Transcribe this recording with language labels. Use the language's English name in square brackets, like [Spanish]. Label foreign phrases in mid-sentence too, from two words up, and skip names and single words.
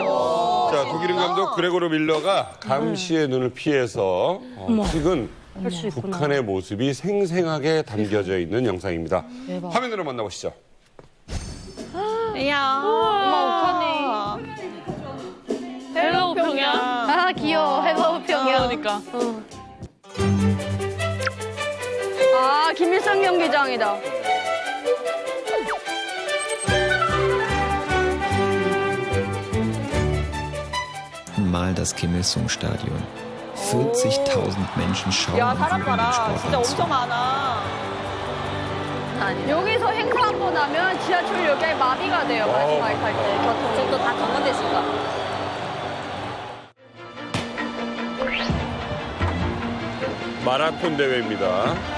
[Korean] 자, 독일인 감독 그레고르 밀러가 감시의 눈을 피해서 찍은 북한의 모습이 생생하게 담겨져 있는 영상입니다. 화면으로 만나보시죠. 이야, 엄마 욱하니. 헬로우 평양. 아, 귀여워. 헬로우 평양. 그러니까. 아, 김일성 경기장이다. [German] Mal das Kim Il-sung-Stadion. 40.000 Menschen schauen [Korean] 야, [German] und [Korean] 사람 [German] jubeln den [Korean] 봐라. 진짜 [German] Sportlern zu. [Korean] 엄청 많아. 여기서 행사 한 번 하면 지하철역에 마비가 돼요. 마지막에 탈 때. 교통도 다 정원됐으니까. 마라톤 대회입니다.